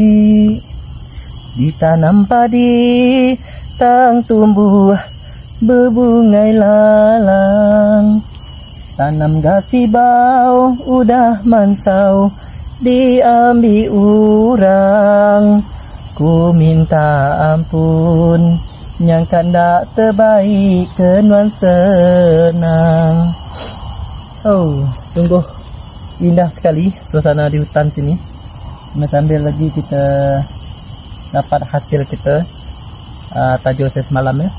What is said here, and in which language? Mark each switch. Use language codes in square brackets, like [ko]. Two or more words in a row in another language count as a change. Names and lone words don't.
[iba] Ditanam padi tang tumbuh berbungai lalang. Tanam gasibau udah mansau diambil orang. Ku minta ampun yang kandak terbaik kenuan senang. [ms] Oh, sungguh indah sekali suasana di hutan sini. Sambil lagi kita dapat hasil kita tajur saya semalam ya.